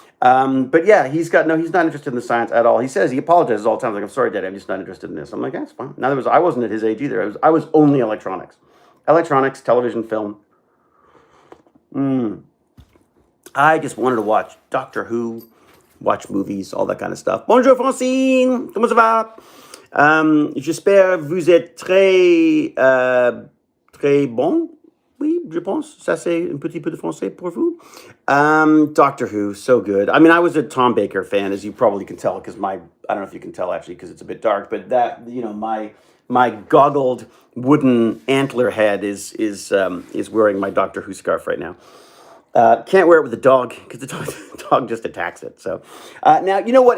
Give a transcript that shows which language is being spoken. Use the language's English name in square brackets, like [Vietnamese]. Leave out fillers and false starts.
[English] But yeah, he's not interested in the science at all. He says, he apologizes all the time. Like, I'm sorry, Daddy, I'm just not interested in this. I'm like, that's fine. I wasn't at his age either. I was only electronics. Electronics, television, film. I just wanted to watch Doctor Who, watch movies, all that kind of stuff. [French] Bonjour, Francine. Comment ça va? J'espère vous êtes très bon. Oui, je pense. Ça, c'est un petit peu de français pour vous. [English] Doctor Who, so good. I mean, I was a Tom Baker fan, as you probably can tell, because I don't know if you can tell, actually, because it's a bit dark, but that, my goggled wooden antler head is wearing my Doctor Who scarf right now. Can't wear it with the dog, because the dog just attacks it. So now, you know what?